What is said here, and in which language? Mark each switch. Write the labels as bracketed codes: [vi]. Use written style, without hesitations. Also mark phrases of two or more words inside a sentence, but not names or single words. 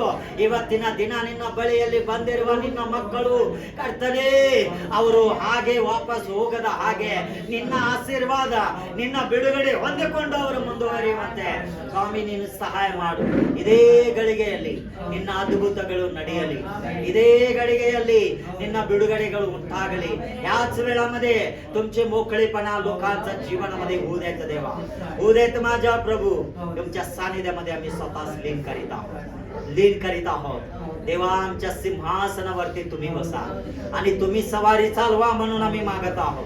[kn] ಇವತ್ತಿನ ದಿನ ನಿನ್ನ ಬಳಿಯಲ್ಲಿ ಬಂದಿರುವ ನಿನ್ನ ಮಕ್ಕಳು ಕರ್ತನೇ, ಅವರು ಹಾಗೆ ವಾಪಸ್ ಹೋಗದ ಹಾಗೆ ನಿನ್ನ ಆಶೀರ್ವಾದ, ನಿನ್ನ ಬಿಡುಗಡೆ ಹೊಂದಿಕೊಂಡು ಅವರು ಮುಂದುವರಿಯುವಂತೆ ಸ್ವಾಮಿ ನೀನು ಸಹಾಯ ಮಾಡು. ಇದೇ ಗಳಿಗೆಯಲ್ಲಿ ನಿನ್ನ ಅದ್ಭುತಗಳು ನಡೆಯಲಿ, ಇದೇ ಗಳಿಗೆಯಲ್ಲಿ ನಿನ್ನ ಬಿಡುಗಡೆಗಳು ಉಂಟಾಗಲಿ. [mr] याच वेळामध्ये तुमचे मोकळेपणा लोकांच्या जीवनामध्ये होऊ द्यायचं देवा, होऊ देत माझ्या प्रभू. तुमच्या सानिध्यामध्ये आम्ही स्वतःच लीन करीत आहोत देवा. आमच्या सिंहासनावरती तुम्ही बसा आणि तुम्ही सवारी चालवा म्हणून आम्ही मागत आहोत.